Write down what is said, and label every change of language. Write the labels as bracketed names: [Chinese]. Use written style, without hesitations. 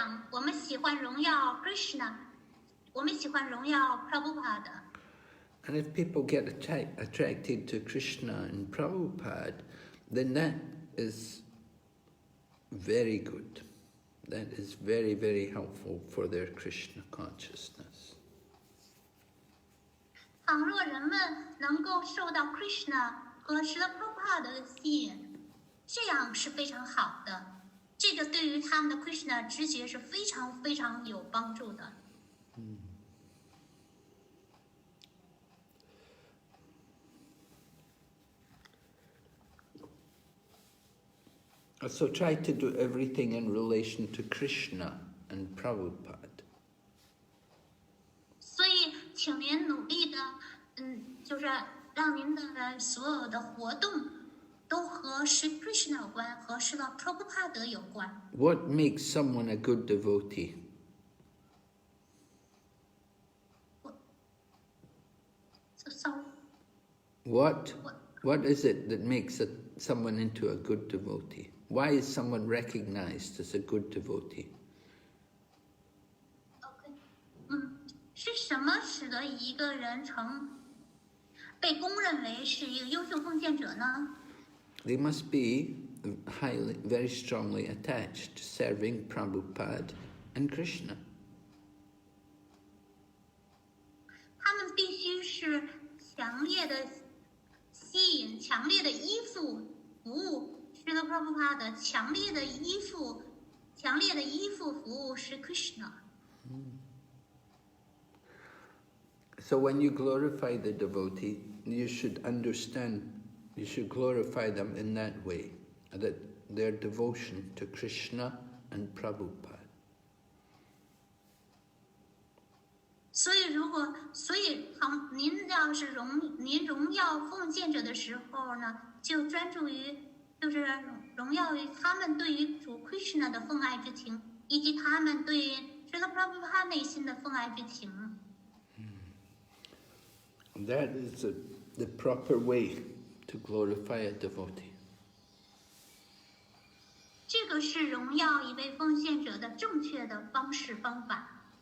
[Chinese] 我们喜欢荣耀 Krishna， 我们喜欢荣耀 Prabhupada。 [English] And if people get attracted to Krishna and Prabhupada, then that is very good. That is very, very helpful for their Krishna consciousness. [Chinese] 倘若人们能够受到 Krishna 和 Srila Prabhupada 的吸引，这样是非常好的。这个对于他们的 Krishna 直觉是非常非常有帮助的。 [English] So try to do everything in relation to Krishna and Prabhupada. [Chinese] 所以，请您努力的，就是让您的所有的活动都和 Sri Krishna 有关，和Srila Prabhupada 有关。 [English] What makes someone a good devotee? Sorry. What is it that makes someone into a good devotee? Why is someone recognized as a good devotee? [Chinese] OK， 是什么使得一个人被公认为是一个优秀奉献者呢？ [English] They must be very strongly attached to serving Prabhupada and Krishna. [Chinese] 他们必须是强烈的吸引、强烈的依附服务。 Srila Prabhupada 强烈的依附服务是 Krishna。 [English] So when you glorify the devotee, you should understand, you should glorify them in that way, that their devotion to Krishna and Prabhupada. [Chinese] 所以您要是您荣耀奉献者的时候呢，就专注于就是荣耀于他们对于主 Krishna 的奉爱之情，以及他们对 Srila Prabhupada 内心的奉爱之情。 [English] That is the proper way to glorify a devotee. [Chinese] 这个是荣耀一位奉献者的正确的方法。